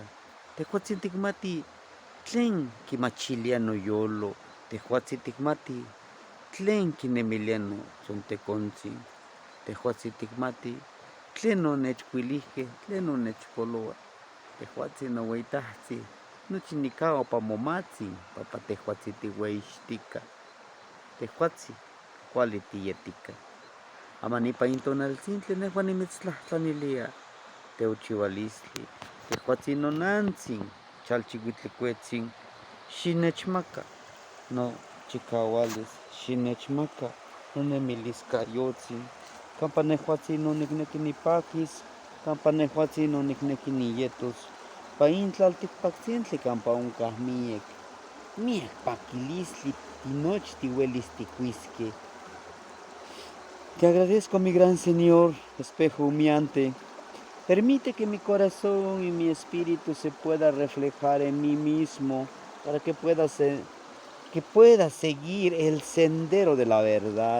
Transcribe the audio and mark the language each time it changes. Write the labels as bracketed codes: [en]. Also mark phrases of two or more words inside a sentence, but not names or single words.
[nah] Tehuatzin tikmati tlen kimachilia noyolo, tehuatzin tikmati tlen kinemilia notzontekontzin, tehuatzin tikmati tlen onechkuilihkeh, tlen onechpoloa. Tehuatzin noweitahtsin, nochi nikaua pa momatzin, pampa tehuatzin tiueyixtika. Tehuatzin kuali tiyetika. Ama nipan in tonaltzintli nehua nimitztlahtlanilia teochiualistli. Tehuatzin nonantzin, chalchiuitlicuetzin, xinechmaka nochikaualis, xinechmaka nonemiliscayotzin, campa nehuatzin onicnequi nipakis, campa nehuatzin onicnequi niyetos, pa in tlalticpactzintli campa oncah miec paquilistli, tinochi tiuelis ticuisqueh. [es] Te agradezco, mi gran Señor, espejo humeante. Permite que mi corazón y mi espíritu se pueda reflejar en mí mismo para que pueda seguir el sendero de la verdad.